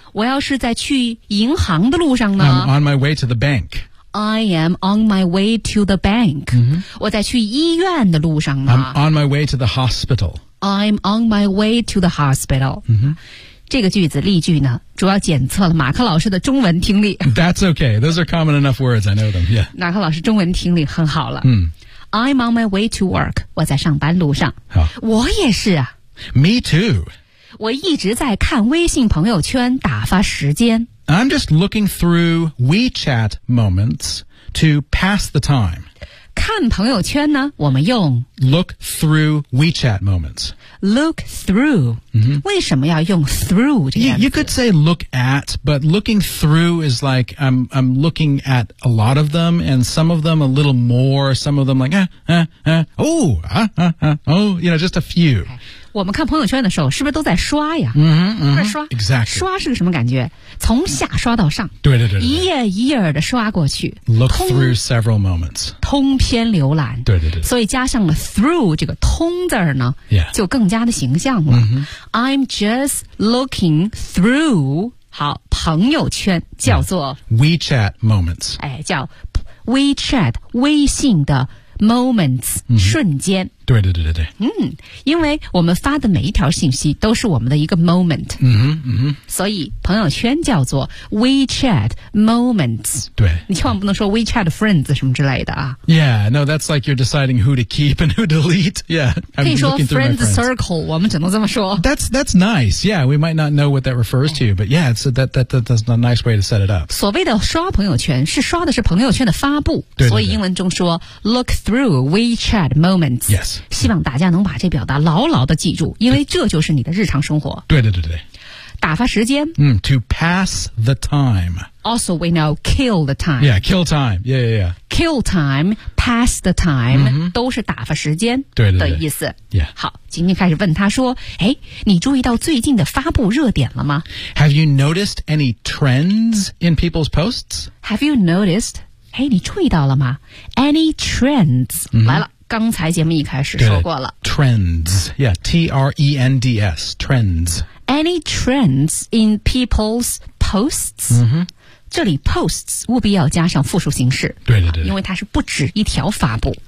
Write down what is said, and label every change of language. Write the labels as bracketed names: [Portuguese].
[Chinese] 我要是在去银行的路上呢 [English] I'm on my way to the bank I am on my way to the bank、 mm-hmm. [Chinese] 我在去医院的路上呢 [English] I'm on my way to the hospital I'm on my way to the hospital、 mm-hmm. [Chinese] 这个句子例句呢主要检测了马克老师的中文听力 [English] That's okay, those are common enough words, I know them、yeah. [Chinese] 马克老师中文听力很好了、 [English] I'm on my way to work [Chinese] 我在上班路上好我也是啊 [English] Me too [Chinese] 我一直在看微信朋友圈打发时间 [English] I'm just looking through WeChat moments to pass the time [Chinese] 看朋友圈呢我们用 [English] Look through WeChat moments Look through、 mm-hmm. [Chinese] 为什么要用 through 这个 [English] you could say look at But looking through is like I'm looking at a lot of them And some of them a little more Some of them like You know just a few、okay. [Chinese] 我们看朋友圈的时候是不是都在刷呀、 mm-hmm, mm-hmm, 刷 [English] Exactly [Chinese] 刷是个什么感觉从下刷到上对对 对, 对一页一页的刷过去 [English] Look through several moments [Chinese] 通篇浏览对对 对, 对所以加上了 through 这个通字呢、 [English] yeah. [Chinese] 就更加的形象了、 mm-hmm. [English] I'm just looking through [Chinese] 好朋友圈叫做、 [English] yeah. WeChat moments [Chinese] 哎，叫 WeChat 微信的 moments、 mm-hmm. 瞬间对对对对对，嗯，因为我们发的每一条信息都是我们的一个 moment，嗯哼嗯哼，所以朋友圈叫做 WeChat moments，对，你千万不能说 WeChat friends 什么之类的啊。 [English] Yeah, no, that's like you're deciding who to keep and who to delete. Yeah, [Chinese] 可以说 friends circle， 我们只能这么说。 [English] That's nice. Yeah, we might not know what that refers to, but yeah, it's that's a nice way to set it up. [Chinese] 所谓的刷朋友圈是刷的是朋友圈的发布，对对对所以英文中说 look through WeChat moments、 [English] yeah.。 [Chinese] 希望大家能把这表达牢牢的记住因为这就是你的日常生活对对对对打发时间、 [English] mm, To pass the time Also we know kill the time Yeah kill time yeah, yeah, yeah. Kill time Pass the time、 mm-hmm. [Chinese] 都是打发时间的意思对对对、yeah. 好今天开始问他说哎，你注意到最近的发布热点了吗 [English] Have you noticed any trends in people's posts? Have you noticed [Chinese] 哎，你注意到了吗 [English] Any trends、 mm-hmm. [Chinese] 来了刚才节目一开始说过了 [English] Trends Yeah, T-R-E-N-D-S Trends Any trends in people's posts、 mm-hmm. [Chinese] 这里 posts 务必要加上复数形式对对 对, 对因为它是不止一条发布、